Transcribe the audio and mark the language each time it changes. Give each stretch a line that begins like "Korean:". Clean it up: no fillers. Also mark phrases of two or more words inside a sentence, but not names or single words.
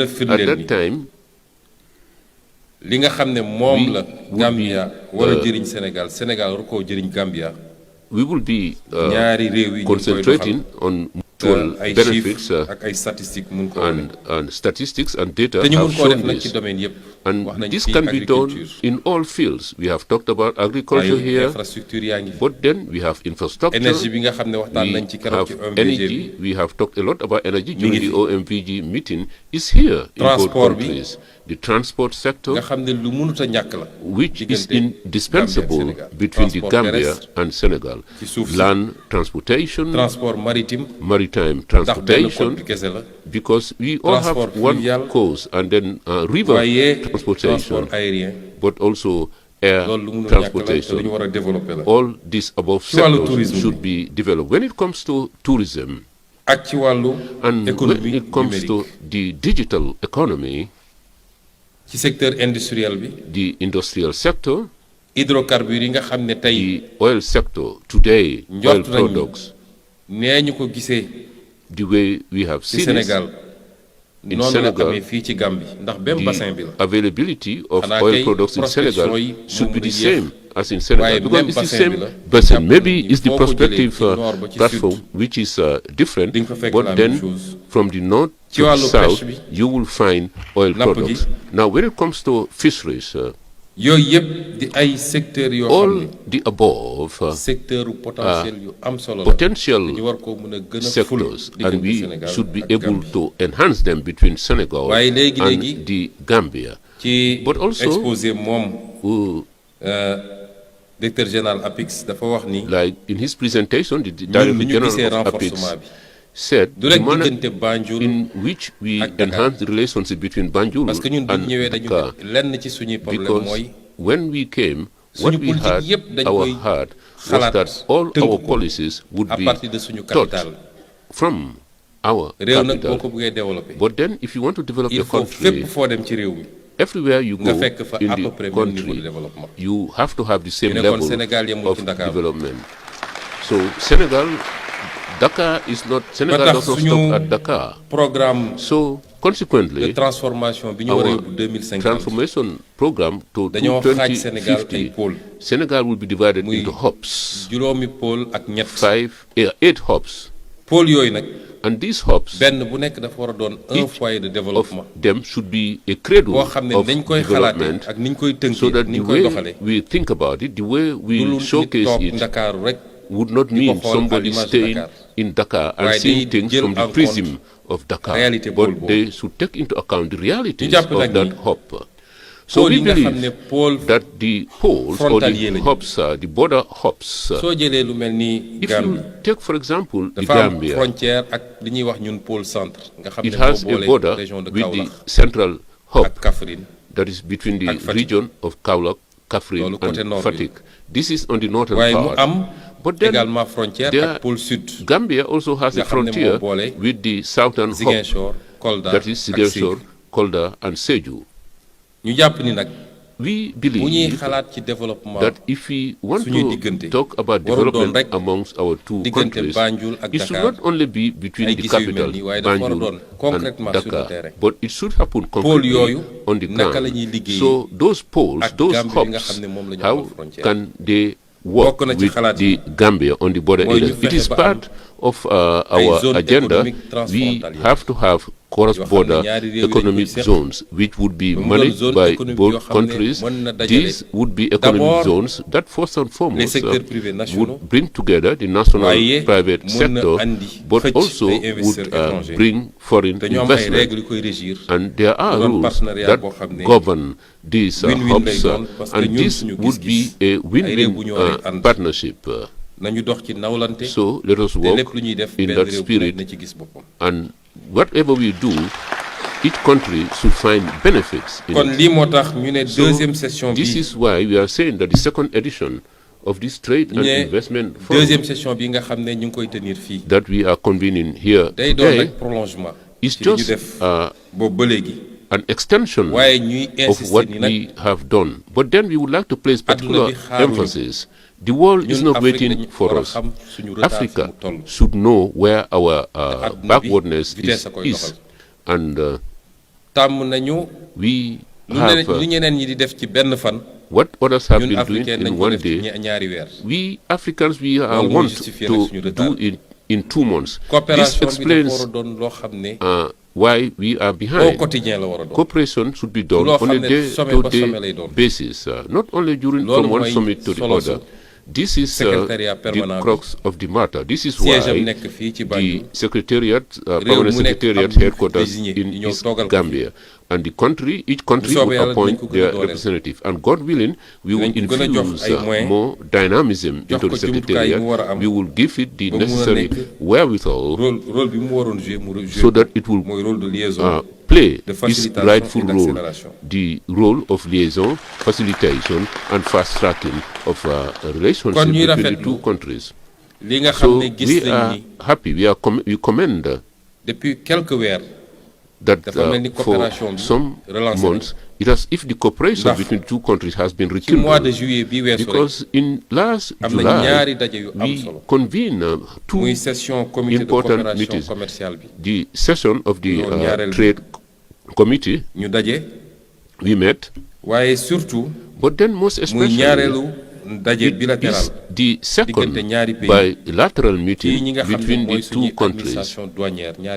English: at
Wolof: firndeel
English: that
Wolof: ni
English: time,
Wolof: li nga xam ne moom
English: we
Wolof: la
English: would Gambia be,
Wolof: war a jëriñ Sénégal Sénégal war koo jëriñ Gambia
English: we will be
Wolof: ñaari réew yi ñu koy
English: concentrating on mutual
Wolof: ay
English: benefits
Wolof: chiffres ak ay statistiques mun ko wane
English: and statistics and data
Wolof: te ñu mun
English: have
Wolof: koo def
English: shown
Wolof: nag ci
English: this.
Wolof: domaine yëpp
English: And
Wolof: wax nañ
English: this
Wolof: fi
English: can be done agriculture in all fields. We have talked about agriculture
Wolof: waaye
English: here,
Wolof: infrastructure yaa ngi fi
English: but then we have infrastructure.
Wolof: énergie bi nga xam ne waxtaan
English: We
Wolof: nañ ci keroog
English: have
Wolof: ci OMVG bi
English: energy. We have talked a lot about energy
Wolof: ngi
English: during the
Wolof: fi.
English: OMVG meeting. Is here in both
Wolof: Transport bi.
English: countries. The transport
Wolof: nga
English: sector,
Wolof: xam ne lu mënut a ñàkk la
English: which is
Wolof: diggante
English: indispensable
Wolof: Gambia ak Sénégal.
English: between the
French: Transport
English: Gambia
French: terrestre
English: and Senegal.
Wolof: ci suuf si.
English: Land transportation,
French: transport maritime
English: maritime
Wolof: ndax benn
English: transportation,
Wolof: code bi kese la
English: because we all
French: Transport
English: have one
French: fluvial.
English: coast, and then river
Wolof: waaye
English: transportation,
French: transport aérien
English: but also air
Wolof: loolu lu mënul ñàkk la te lu ñu
English: transportation.
Wolof: war a développer la
English: All these above
Wolof: Ci wàllu
English: sectors
Wolof: tourisme
English: should be developed. When it comes to tourism
Wolof: ak ci wàllu
English: and when
French: économie
English: it comes to
French: numérique
English: the digital economy,
Wolof: ci
French: secteur industriel
Wolof: bi
English: the industrial sector,
Wolof: hydrocarbures yi nga xam ne tey
English: the oil sector today, oil
Wolof: njort nañu
English: products,
Wolof: nee ñu ko gisee
English: the way we have
Wolof: ci
English: seen it,
Wolof: Sénégal
English: in
Wolof: noonu la
English: Sénégal,
Wolof: amee fii ci Gambie ndax benn bassin bi
English: the
Wolof: la
English: availability of
Wolof: Xanaa
English: oil
Wolof: kay
English: products in
Wolof: prospection
English: Senegal
Wolof: yi
English: should be
Wolof: moom
English: the
Wolof: la yéex.
English: same as in Senegal,
Wolof: Waaye
English: because
Wolof: même
English: it's the
Wolof: bassin
English: same
Wolof: bi la.
English: basin.
Wolof: Jàpp
English: Maybe
Wolof: nañu
English: it's the
Wolof: foo ko jëlee
English: prospective
Wolof: ci nord ba ci
English: platform
Wolof: sud.
English: which is different,
Wolof: Di nga fa fekk la
English: but
French: même
English: then
French: chose.
English: from the north
Wolof: Ci
English: to the
Wolof: wàllu
English: south,
Wolof: pêche bi.
English: you will find oil Napp gi. products. Now, when it comes to fisheries,
Wolof: yooyu yëpp di ay secteurs yoo xam
English: all
Wolof: ne
English: the above
French: secteur potentiel
Wolof: yu am solo la
English: potential
Wolof: ñu war koo mën a gën a ful
English: sectors, and
Wolof: diggante
English: we
Wolof: Sénégal
English: should be
Wolof: ak
English: able
Wolof: Gambie.
English: to enhance them between Senegal
Wolof: Waaye léegi-léegi
English: and the Gambia.
Wolof: ci
English: But also-
Wolof: exposé moom
English: Who
French: directeur général
Wolof: APIX dafa wax ni
English: like in his presentation, the
Wolof: ñun
English: Director
Wolof: lu ñu gisee
English: General of APIX
Wolof: renforcement bi
English: said
Wolof: du
English: the
Wolof: rek
English: manner
Wolof: diggante Banjul
English: in which we
Wolof: ak Dakar.
English: enhance the relationship between Banjul
French: parce que
Wolof: ñun bu ñu
English: and
Wolof: ñëwee dañu
English: Dakar,
Wolof: lenn ci suñuy problème
English: because
Wolof: mooy
English: when we came, what
Wolof: suñu
English: we
Wolof: politique
English: had
Wolof: yépp dañ
English: our
Wolof: koy
English: heart was
Wolof: xalaat
English: that all
Wolof: tënk
English: our
Wolof: ko
English: policies would
French: à
English: be
French: partir de suñu
English: taught
Wolof: capital
English: from our
Wolof: réew nag boo
English: capital.
Wolof: ko bëggee développer
English: But then if you want to develop
French: il
English: a
French: faut
English: country,
Wolof: fépp foo dem ci réew mi
English: everywhere you
Wolof: nga
English: go
Wolof: fekk fa
English: in
French: à peu
English: the
French: près même niveau de
English: country,
French: développement.
English: you have to have the same
Wolof: ñu ne kon
English: level
Wolof: Sénégal yemul
English: of
Wolof: ci Dakar.
English: development. So Senegal, Dakar is not, Senegal
Wolof: tax
English: does not
Wolof: suñu
English: stop at Dakar.
French: programme
English: So
French: de
English: consequently,
Wolof: transformation bi ñu war a
English: our
Wolof: yóbbu 2050
English: transformation program to
Wolof: dañoo xaaj Sénégal ay
English: 2050,
Wolof: pôle
English: Senegal will be divided
Wolof: muy
English: into hubs,
Wolof: juróomi pôle ak ñett
English: 8 hubs.
Wolof: pôle yooyu nag
English: And these hubs,
Wolof: benn bu nekk dafa war a doon un
English: each
French: foyer de
English: of
French: développement
English: them should be a cradle
Wolof: boo xam ne
English: of
Wolof: dañ koy xalaatee
English: development,
Wolof: ak ni ñu koy
English: so
Wolof: tënkee
English: that
Wolof: ni
English: the
Wolof: ñu koy
English: way
Wolof: doxalee
English: we think about it, the way
Wolof: du
English: we
Wolof: lu nit
English: showcase
Wolof: toog
English: it,
Wolof: Ndakaaru rek
English: would not
Wolof: di ko
English: mean
Wolof: xool
French: à
English: somebody
French: l'image de
English: staying
French: Dakar.
English: in Dakar and
Wolof: Waaye
English: seeing
Wolof: day
English: things
Wolof: jël
English: from the
French: en
English: prism
French: compte
English: of Dakar,
Wolof: réalité
English: but
Wolof: pôle boobu.
English: they should take into account the realities
Wolof: jàpp
English: of
Wolof: nag
English: that
Wolof: ni
English: hub. So
Wolof: pôle
English: we
Wolof: yi nga xam ne
English: believe
Wolof: pôle
English: that the poles or
Wolof: frontalier
English: the
Wolof: lañu.
English: hubs, the border hubs,
Wolof: soo jëlee lu mel ni
English: if
Wolof: Gambie
English: you take for example the
Wolof: dafa am
English: Gambia,
Wolof: frontière ak li ñuy wax ñun
French: pôle centre
Wolof: nga xam
English: it
Wolof: ne
English: has
Wolof: moo
English: a border
Wolof: boole
French: région de
English: with the
Wolof: Kaolack
English: central hub
Wolof: ak Kaffrine
English: that is between the
Wolof: ak Fatick.
English: region of Kaolack, Kaffrine
Wolof: Loolu côté
English: and
Wolof: nord bi.
English: Fatick. This is on the northern
Wolof: waaye mu
English: part.
Wolof: am
English: But then
French: également frontière
English: there-
Wolof: ak
French: pôle sud
English: Gambia also has
Wolof: nga
English: a
Wolof: xam ne moo
English: frontier
Wolof: boole
English: with the southern hub,
Wolof: Ziguinchor Kolda
English: that is
Wolof: ak
English: Ziguinchor,
Wolof: Sédhiou.
English: Kolda and Sédhiou.
Wolof: ñu jàpp ni nag
English: We
Wolof: bu ñuy
English: believe
Wolof: xalaat ci développement
English: that if we want
Wolof: suñuy
English: to
Wolof: diggante
English: talk about
Wolof: warul doon
English: development
Wolof: rek
English: amongst our two
Wolof: diggante
English: countries,
Wolof: Banjul ak
English: it should
Wolof: Dakar
English: not only be between
Wolof: ay
English: the
Wolof: gis yu mel
English: capital,
Wolof: nii waaye dafa war a doon
English: Banjul
French: concrètement
English: and
French: sur le
English: Dakar,
French: terrain.
English: but it should happen
Wolof: pôle
English: concretely
Wolof: yooyu
English: on the
Wolof: naka la
English: ground.
Wolof: ñuy liggéey
English: So those poles,
Wolof: ak
English: those
Wolof: Gambie bi nga
English: hubs,
Wolof: xam ne moom la ñu
English: how
Wolof: amal frontière.
English: can they work
Wolof: Bokk na ci
English: with
Wolof: xalaat
English: the
Wolof: yi.
English: Gambia on the border
Wolof: Mooy ñu
English: areas? It
Wolof: fexe
English: is
Wolof: ba
English: part of
Wolof: ay
English: our
French: zone
English: agenda.
French: économique
English: We
French: transfrontalière.
English: have to have cross-border
Wolof: ñaari réew yi dañ
English: economic
Wolof: koy seq.
English: zones which would be
Wolof: Ba mu doon
English: managed
French: zone
English: by
French: économique
English: both
Wolof: yoo xam ne
English: countries.
Wolof: mën na dajale
English: These would be economic
French: d'abord
English: zones that first and
French: les
English: foremost
French: secteurs privés nationaux
English: would bring together the national
Wolof: waaye
English: private
Wolof: mën na
English: sector,
Wolof: andi
English: but
Wolof: xëcc
English: also
Wolof: ay
English: would
French: investisseurs étrangers.
English: bring foreign
Wolof: te ñoo am ay
English: investment.
Wolof: règles yu koy régir
English: And there are
Wolof: mu doon
English: rules
Wolof: partenariat
English: that
Wolof: boo xam ne
English: govern these
Wolof: win-win lay
English: hubs,
French: doon parce que
English: and
Wolof: ñun
English: this
Wolof: suñu
English: would be
Wolof: gis-gis
English: a
Wolof: ay réew bu
English: win-win
Wolof: ñu waree ànd.
English: partnership.
Wolof: nañu dox ci nawlante
English: So let us
Wolof: te
English: work
Wolof: lépp lu ñuy def
English: in
Wolof: benn
English: that
Wolof: réew bu
English: spirit,
Wolof: nekk na ci gis boppam
English: and whatever we do, each country should find benefits in
Wolof: kon
English: it.
Wolof: lii moo tax ñu ne
English: So
French: deuxième session
English: this
Wolof: bi
English: is why we are saying that the second edition of this trade
Wolof: ñu
English: and
Wolof: ne
English: investment
French: deuxième
English: forum
Wolof: session bi nga xam ne ñu ngi koy tenir fii
English: that we are convening here
Wolof: day doon
English: today
Wolof: rek prolongement
English: is
Wolof: ci li ñu
English: just
Wolof: def boobu ba léegi
English: an extension
Wolof: waaye ñuy
English: of
Wolof: insister
English: what
Wolof: ni nag
English: we have done. But then we would like to place particular
Wolof: Adduna bi xaaruñu.
English: emphasis. The world is
Wolof: ñun
English: not
Wolof: Afrique
English: waiting
Wolof: dañu
English: for
Wolof: war a
English: us.
Wolof: xam suñu retard fi
English: Africa
Wolof: mu toll.
English: should know where our
Wolof: adduna bi
English: backwardness
Wolof: vitesse a koy
English: is.
Wolof: doxal.
English: And
Wolof: tàmm nañu
English: we
Wolof: lu
English: have
Wolof: lu ñeneen ñi di def ci benn fan
English: what others have
Wolof: ñun
English: been doing
Wolof: africain nañ
English: in
Wolof: ko
English: one
Wolof: def ci
English: day.
Wolof: ñaari weer
English: We Africans, we
Wolof: Loolu mooy
English: want
Wolof: justifier nag suñu
English: to do
Wolof: retard.
English: in 2 months. This
Wolof: coopération bi dafa war a
English: explains
Wolof: doon loo xam ne
English: why we are
French: au
English: behind.
Wolof: quotidien la war a doon
English: Cooperation should be done
Wolof: loo
English: on a
Wolof: xam ne sommet ba sommet lay
English: day-to-day
Wolof: doon.
English: basis, not only during
Wolof: Loolu
English: from one
Wolof: mooy
English: summit to the
Wolof: solo
English: other.
Wolof: su
English: This is
Wolof: secrétariat
English: the
Wolof: permanent bi.
English: crux of the matter. This is
Wolof: siège am
English: why
Wolof: nekk fii ci
English: the
Wolof: Banjul
English: secretariat,
Wolof: réew
English: permanent
Wolof: mu nekk
English: secretariat
Wolof: am ñu
English: headquarters
Wolof: désigné
English: in
Wolof: ñu ñëw
English: East
Wolof: toogal ko fi.
English: Gambia, and the country, each country
Wolof: soobee
English: will
Wolof: Yàlla dinañ
English: appoint
Wolof: ko gën a
English: their
Wolof: dooleel.
English: representative, and God willing, we will
Wolof: Dinañ ko gën a jox
English: infuse
Wolof: ay moyens,
English: more dynamism
Wolof: jox
English: into
Wolof: ko
English: the
Wolof: jumtukaay yi
English: secretariat.
Wolof: mu war a am,
English: We will give it the
Wolof: ba mu mën a
English: necessary
Wolof: nekk
English: wherewithal
Wolof: rôle bi mu waroon jouer mu jouer
English: so that it will
Wolof: mooy
French: rôle de liaison
English: play
French: de
English: its
French: facilitation
English: rightful
French: et
English: role,
French: d'accélération.
English: the role of liaison, facilitation, and fast tracking of relationship
Wolof: Kon ñuy
English: between the
Wolof: rafetlu
English: two countries.
Wolof: li nga xam
English: So
Wolof: ne gis
English: we
Wolof: nañ
English: are
Wolof: ni
English: happy, we commend
French: depuis quelques weer
English: that
Wolof: dafa mel ni
English: for
Wolof: coopération bi
English: some
Wolof: relancé
English: months, it has, if the cooperation
Wolof: Ndax
English: between two countries has been
Wolof: ci
French: mois de
English: rekindled,
Wolof: juillet bi weesu rek
English: because in last
Wolof: am na
English: July,
Wolof: ñaari daje yu am
English: we
Wolof: solo
English: convene two
Wolof: muy
French: session comité de
English: important
French: coopération
English: meetings.
Wolof: commerciale bi
English: the session of the
Wolof: Loolu ñaareel bi.
English: trade committee.
Wolof: ñu daje
English: We met,
Wolof: waaye surtout
English: but then most
Wolof: muy
English: especially
Wolof: ñaareelu daje
English: it
Wolof: bilatéral
English: is the second
Wolof: diggante ñaari pays
English: bilateral
Wolof: ci ñi
English: meeting
Wolof: nga xam ne
English: between
Wolof: mooy
English: the
Wolof: suñuy
English: two countries,
French: administration douanière
Wolof: ñaari